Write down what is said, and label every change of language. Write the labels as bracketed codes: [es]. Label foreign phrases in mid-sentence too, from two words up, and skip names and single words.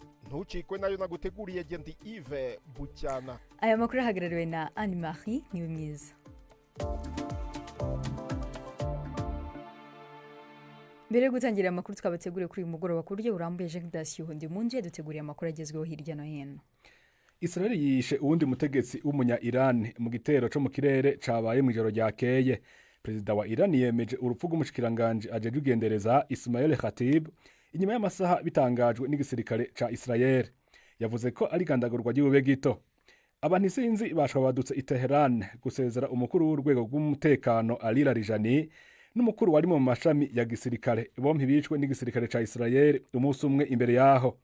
[rw] Ntucikwe nayo naguteguriye Gendi Yves Bucyana. Aya makuru ahagarariwe na Anne-Marie Niwemyiza. Mbere yo gutangira amakuru twabateguriye kuri uyu mugoroba ku buryo burambuye, Jean Dasio ndi munje duteguriye amakuru agezweho hirya no hino. [rn] Israel yishe uwundi mutegetsi w'umunya Iran mu gitero cyo mu kirere cabaye mu ijoro ryakeye. Perezida wa Iran yemeje urupfu rw'umushikiranganje ajeje ugendereza Ismail Khatib inyuma y'amasaha bitangajwe n'igisirikare ca Israel. Yavuze ko ari gandagurwa ry'ubube gito. Abantu isinzi bashobadutse i Tehran gusezera umukuru w'urwego rw'umutekano Ali Larijani n'umukuru wari mu mashami ya gisirikare, bompi bicwe n'igisirikare ca Israel umunsi umwe imbere yaho.